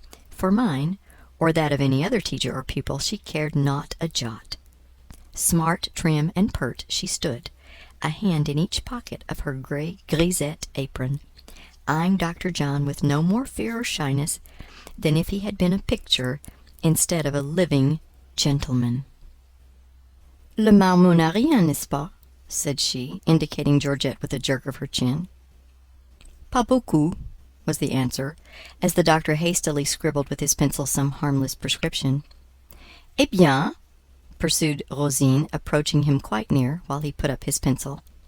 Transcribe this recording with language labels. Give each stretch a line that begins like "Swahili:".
English: For mine, or that of any other teacher or pupil, she cared not a jot. Smart, trim, and pert she stood, a hand in each pocket of her grey grisette apron, eyeing Dr. John with no more fear or shyness than if he had been a picture instead of a living gentleman.
French: "Le marmot n'a rien, n'est-ce pas?"
English: said she, indicating Georgette with a jerk of her chin.
French: "Pas beaucoup,"
English: was the answer, as the doctor hastily scribbled with his pencil some harmless prescription.
French: "Eh bien,"
English: pursued Rosine, approaching him quite near, while he put up his pencil.